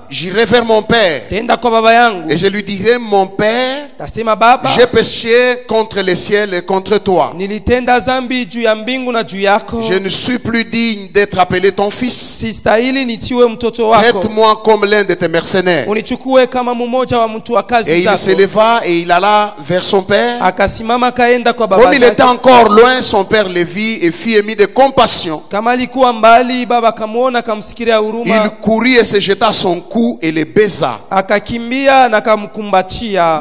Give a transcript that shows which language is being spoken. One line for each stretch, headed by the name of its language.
French: j'irai vers mon père
Swahili: tenda kwa baba yangu
French: et je lui dirai, mon père,
Swahili: tasema, baba,
French: j'ai péché contre le ciel et contre toi.
Swahili: Nilitenda zambi juu ya mbingu na juu yako.
French: Je ne suis plus digne d'être appelé ton fils.
Swahili: Sistahili nitiwe mtoto wako.
French: Traite-moi comme l'un de tes mercenaires.
Swahili: Unichukue kama mmoja wa mtu wa kazi zako.
French: Et il se leva et il alla vers son père.
Swahili: Akasimama kaenda kwa baba yake.
French: Comme il était encore loin, son père le vit et fit émis de compassion.
Swahili: Kama alikuwa mbali, baba kamuona kamsikiria huruma.
French: Il courut et se jeta à son cou et le baisa.
Swahili: Akakimbia na kamkumbatia.